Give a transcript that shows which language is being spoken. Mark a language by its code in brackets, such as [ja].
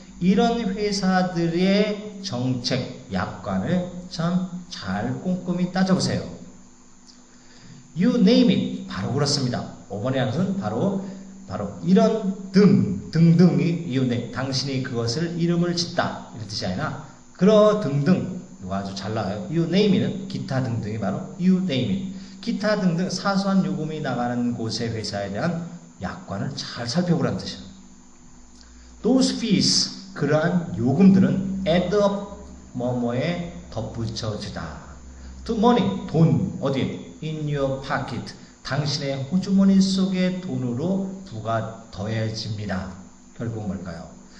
[ko] 이런 회사들의 정책, 약관을 참 잘 꼼꼼히 따져보세요. [en] You name it. [ko] 바로 그렇습니다. 5번에 하는 것은 바로 이런 등등이 당신이 그것을 이름을 짓다 이런 뜻이 아니라 등등 이거 아주 잘 나와요. [en] You name it은 [ko] 기타 등등이 바로 [en] you name it. [ko] 기타 등등 사소한 요금이 나가는 곳의 회사에 대한 약관을 잘 살펴보라는 뜻이에요. [en] Those fees, [ko] 그러한 요금들은 [en] add up, [ko] 뭐뭐에 덧붙여지다. To money, 돈, 어디에? [en] In your pocket, [ko] 당신의 호주머니 속의 돈으로 부가 더해집니다. 결국 뭘까요?